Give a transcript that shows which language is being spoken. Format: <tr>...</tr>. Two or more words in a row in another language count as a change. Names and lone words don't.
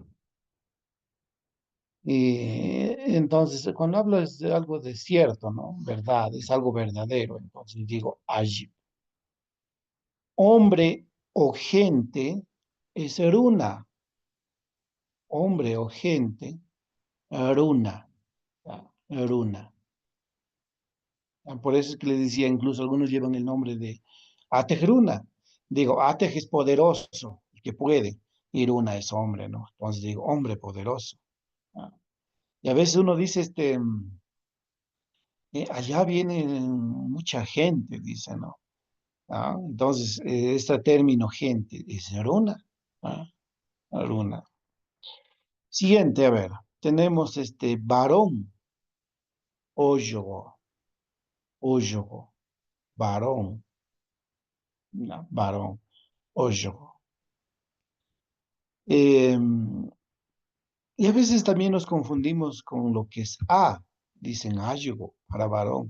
<es>Y entonces, cuando hablo es de algo de cierto, ¿no? Verdad, es algo verdadero, entonces digo ajib. Hombre o gente es runa, hombre o gente, runa, ¿ya? Runa. Por eso es que les decía, incluso algunos llevan el nombre de Atej Runa. Digo, Atej es poderoso, el que puede, y Runa es hombre, ¿no? Entonces digo, hombre poderoso. ¿No? Y a veces uno dice, allá viene mucha gente, dice, ¿no? Entonces, este término gente es Runa. ¿Ah? Runa. Siguiente, a ver, tenemos varón, óyogo, óyogo, varón, no, varón, óyogo. Y a veces también nos confundimos con lo que es dicen ayugo para varón.</es>